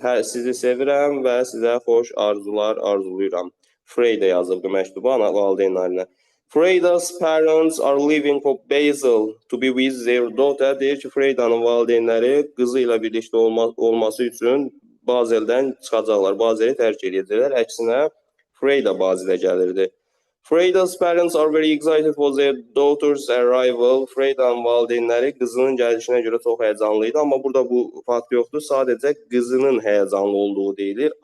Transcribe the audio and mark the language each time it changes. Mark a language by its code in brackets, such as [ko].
[az] Sizi sevirəm və sizə xoş arzular arzulayıram. Freyda yazıbdı məktubu valideynlərinə. [en] Freyda's parents are leaving for Basel to be with their daughter. [az] Deyir ki, Freyda'nın valideynləri qızı ilə birlikdə olması üçün Bazeldən çıxacaqlar. Bazeli tərk edəcəklər. Əksinə Freyda Bazelə gəlirdi. [en] Freyda's parents are very excited for their daughter's arrival. [az] Freyda'nın valideynləri qızının gəlişinə görə çox həyəcanlıydı, amma burada bu fakt yoxdur. Sadəcə qızının həyəcanlı olduğu deyilir.